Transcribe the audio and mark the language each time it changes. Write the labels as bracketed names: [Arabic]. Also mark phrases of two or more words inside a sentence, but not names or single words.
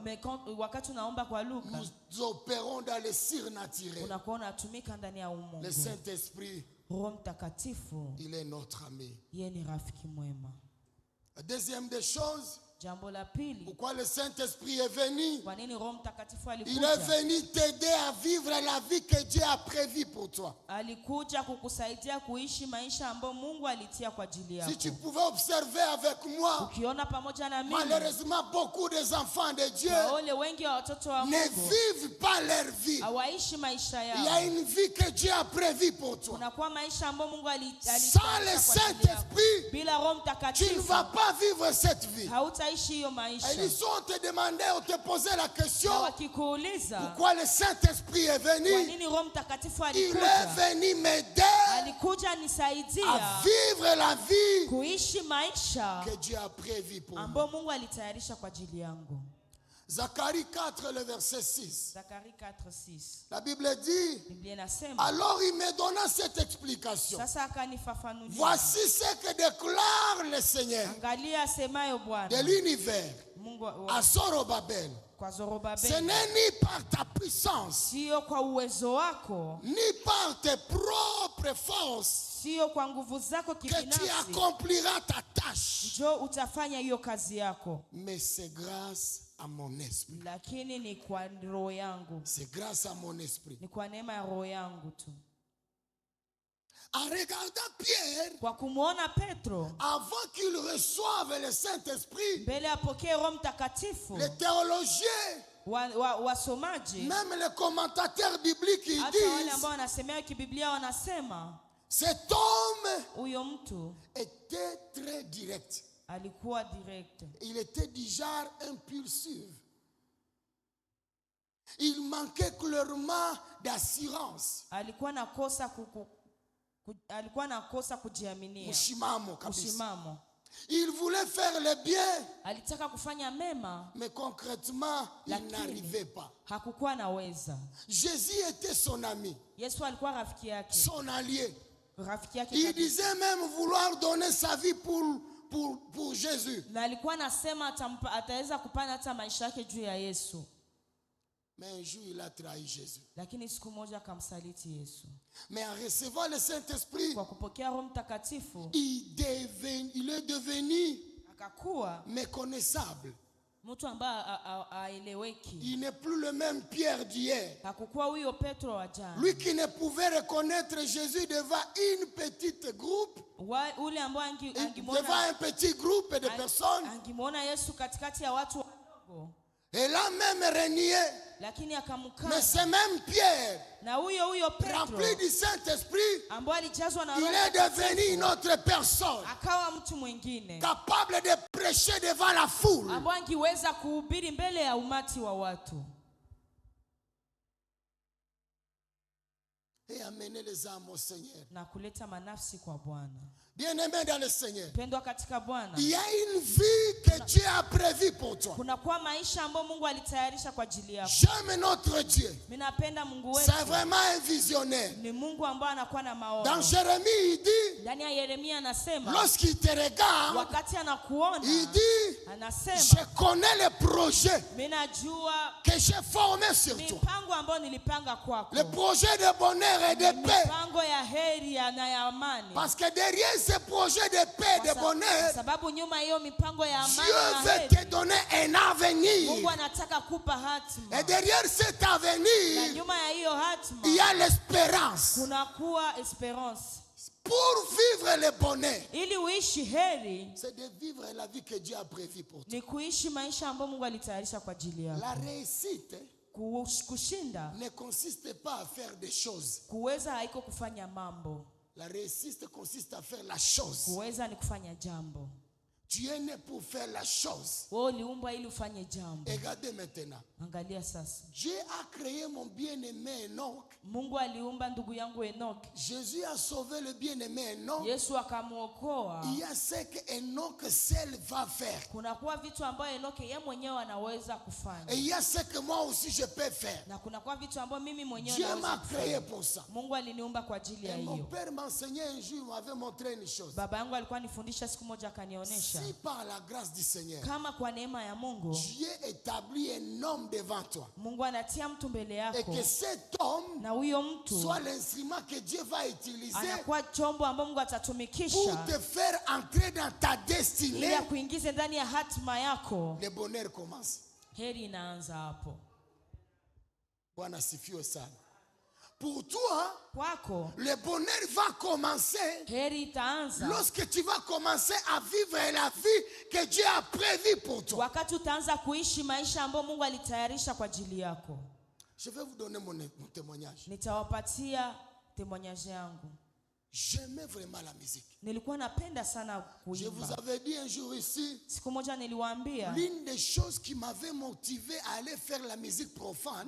[Swahili] Mais wakati unaomba kwa lugha, [French] nous opérons dans le surnaturel. [Swahili] unakuwa unatumika ndani ya [French] Le [Swahili] umungu. [French] Saint-Esprit, [Swahili] Roho Mtakatifu [French] il est notre ami. [Swahili] yeye ni rafiki mwema. [French] La deuxième des choses, [Swahili] Jambo la pili, [French] pourquoi le Saint-Esprit est venu? [Swahili] kwa nini Roho Mtakatifu [French] Il est [Swahili] alikuja? [French] venu t'aider à vivre la vie que Dieu a prévue pour toi. [Swahili] Alikuja kukusaidia kuishi maisha ambayo Mungu alitia kwa ajili [French] Si tu [Swahili] yako. [French] pouvais observer avec moi, [Swahili] Ukiona pamoja na mimi, [French] malheureusement, beaucoup des enfants de Dieu [Swahili] wale wengi wa watoto wa [French] ne [Swahili] Mungu [French] vivent pas leur vie. [Swahili] hawaishi maisha [French] Il y a [Swahili] yao. [French] une vie que Dieu a prévue pour toi. [Swahili] Kunakuwa maisha ambayo Mungu [French] Sans [Swahili] alitayarisha [French] le [Swahili] kwa ajili yako. [French] Saint-Esprit, [Swahili] Bila Roho [French] tu ne [Swahili] Mtakatifu [French] vas pas vivre cette vie. [Swahili] hautaishi hiyo maisha. [French] Et ils ont te demandé, on te posait la question, [Swahili] Na wakikuuliza [French] pourquoi le Saint-Esprit est [Swahili] kwa [French] venu? [Swahili] nini Roho Mtakatifu [French] Il est [Swahili] alikuja, [French] venu m'aider [Swahili] alikuja [French] à [Swahili] nisaidia [French] vivre la vie [Swahili] kuishi maisha [French] que Dieu a prévue pour moi. [Swahili] ambayo Mungu alitayarisha kwa ajili yangu. [French] Zacharie 4, le verset 6. Zacharie 4:6. La Bible dit, [Swahili] Biblia inasema, [French] alors il me donna cette explication. [Swahili] sasa akanifafanulia. [French] Voici ce que déclare le Seigneur [Swahili] Angalia asemayo [French] de [Swahili] Bwana [French] l'univers [Swahili] Mungu [French] à Zorobabel. [Swahili] kwa [French] Ce [Swahili] Zorobabeli. [French] n'est ni par ta puissance, [Swahili] Sio kwa uwezo wako, [French] ni par tes propres forces [Swahili] sio kwa nguvu zako [French] que tu [Swahili] kibinafsi [French] accompliras ta tâche. [Swahili] ndio utafanya hiyo kazi yako, [French] Mais c'est grâce à mon esprit. [Swahili] lakini ni kwa roho yangu, [French] C'est grâce à mon esprit. [Swahili] ni kwa neema ya roho yangu tu. [French] En regardant Pierre, [Swahili] Kwa kumwona Petro [French] avant qu'il reçoive le Saint-Esprit, [Swahili] mbele apokee Roho Mtakatifu, [French] les théologiens, [Swahili] wasomaji [French] même les commentateurs bibliques, ils [Swahili] hata wale [French] disent, [Swahili] ambao wanasemea kibiblia wanasema [French] cet homme [Swahili] huyo mtu [French] était très direct. [Swahili] alikuwa direct, [French] Il était du genre impulsif. Il manquait clairement d'assurance. [Swahili] alikuwa nakosa kujiaminia, Mshimamo kabisa. msimamo. [French] Il voulait faire le bien, [Swahili] Alitaka kufanya mema, [French] mais concrètement, il [Swahili] lakini [French] n'arrivait pas. [Swahili] hakukuwa naweza. [French] Jésus était son ami, [Swahili] Yesu alikuwa rafiki yake, [French] son allié. [Swahili] rafiki yake [French] Il [Swahili] kabisa. [French] disait même vouloir donner sa vie pour Jésus. [Swahili] Na alikuwa anasema ataweza kupana hata maisha yake juu ya Yesu, [French] Mais un jour, il a trahi Jésus. [Swahili] lakini siku moja akamsaliti Yesu. [French] Mais en recevant le Saint-Esprit, [Swahili] Kwa kupokea Roho Mtakatifu [French] il est devenu [Swahili] akakuwa [French] méconnaissable. [Swahili] mtu ambaye aeleweki. [French] Il n'est plus le même Pierre d'hier. [Swahili] Hakukuwa huyo Petro wa jana, [French] Lui qui ne pouvait reconnaître Jésus devant une petite groupe, [Swahili] ule ambaye [French] devant un petit groupe de personnes. [Swahili] angimwona Yesu katikati ya watu wadogo, [French] Et là même renié. [Swahili] lakini [French] Mais [Swahili] akamkana. [French] c'est même Pierre, [Swahili] Na huyo Petro [French] rempli du Saint-Esprit, [Swahili] ambaye alijazwa na [French] il [Swahili] Roho [French] est devenu [Swahili] Mtakatifu, [French] une autre personne, [Swahili] akawa mtu mwingine [French] capable de prêcher devant la foule. [Swahili] ambaye angeweza kuhubiri mbele ya umati wa watu [French] Et amener les âmes au Seigneur. [Swahili] na kuleta manafsi kwa Bwana. [French] Bien-aimé dans le Seigneur, [Swahili] Pendwa katika Bwana, [French] il y a une vie que Dieu a prévue pour toi. [Swahili] kuna kwa maisha ambayo Mungu alitayarisha kwa ajili yako. [French] J'aime notre Dieu. [Swahili] Mimi napenda Mungu [French] C'est [Swahili] wetu, [French] vraiment un visionnaire. [Swahili] ni Mungu ambaye anakuwa na [French] Dans [Swahili] maono. [French] Jérémie, il dit, [Swahili] Ndani ya Yeremia anasema, [French] lorsqu'il te regarde, [Swahili] wakati anakuona [French] il dit, [Swahili] anasema, [French] je connais les projets [Swahili] mimi najua [French] que j'ai formés sur toi. [Swahili] mipango ambayo nilipanga kwako, [French] Le projet de bonheur et de paix. [Swahili] mipango ya heri na ya amani. [French] Parce que derrière ces projets de paix, de [Swahili] Kwa [French] bonheur, [Swahili] sababu nyuma hiyo mipango ya amani [French] Dieu [Swahili] na [French] veut te [Swahili] heri, [French] donner un [Swahili] Mungu [French] avenir. [Swahili] anataka kupa hatima. [French] Et derrière cet [Swahili] Na [French] avenir, [Swahili] nyuma ya hiyo hatima [French] il y a l'espérance. [Swahili] kunakuwa esperance. [French] Pour vivre le bonheur, [Swahili] Ili uishi heri [French] c'est de vivre la vie que Dieu a prévue pour toi. [Swahili] ni kuishi maisha ambayo Mungu alitayarisha kwa ajili [French] La [Swahili] yako. [French] réussite [Swahili] Kushinda [French] ne consiste pas à faire des choses. [Swahili] kuweza haiko kufanya mambo, [French] La réussite consiste à faire la chose. [Swahili] kuweza ni kufanya jambo. [French] Tu es né pour faire la chose. [Swahili] Wewe uliumbwa ili ufanye jambo. [French] Regardez maintenant. [Swahili] Angalia sasa, [French] Dieu a créé mon bien-aimé Enoch. [Swahili] Mungu aliumba ndugu yangu Enoch. [French] Jésus a sauvé le bien-aimé Enoch. [Swahili] Yesu akamuokoa. [French] Il y a ce que Enoch seul va faire. [Swahili] Kunakuwa vitu ambayo Enoch yeye mwenyewe anaweza kufanya, [French] Et il y a ce que moi aussi je peux faire. [Swahili] na kunakuwa vitu ambayo mimi mwenyewe [French] Dieu [Swahili] naweza [French] m'a [Swahili] kufanya. [French] créé pour ça. [Swahili] Mungu aliniumba kwa ajili ya [French] Et mon [Swahili] hiyo. [French] père m'enseignait un jour, m'avait montré une chose. [Swahili] Baba yangu alikuwa nifundisha siku moja, akanionyesha [French] Si par la grâce du Seigneur, [Swahili] kama kwa neema ya Mungu, [French] Dieu établit un homme devant toi. [Swahili] Mungu anatia mtu mbele [French] Et [Swahili] yako, [French] que cet homme [Swahili] na huyo mtu [French] soit l'instrument que Dieu va utiliser [Swahili] anakuwa chombo ambacho Mungu [French] pour [Swahili] atatumikisha [French] te faire entrer dans ta [Swahili] ili [French] destinée. [Swahili] akuingize ndani ya hatima yako. [French] Le bonheur commence. [Swahili] Heri inaanza hapo. Bwana sifiwe sana. [French] Pour toi, [Swahili] Kwako [French] le bonheur va commencer [Swahili] heri itaanza [French] lorsque tu vas commencer à vivre la vie que Dieu a prévue pour toi. [Swahili] wakati utaanza kuishi maisha ambayo Mungu alitayarisha kwa ajili yako. [French] Je vais vous donner mon témoignage. [Swahili] Nitawapatia témoignage yangu. [French] J'aimais vraiment la musique. [Swahili] Nilikuwa napenda sana [French] Je vous [Swahili] kuimba. [French] avais dit un jour ici, [Swahili] Siku moja niliwaambia [French] l'une des choses qui m'avait motivé à aller faire la musique profane,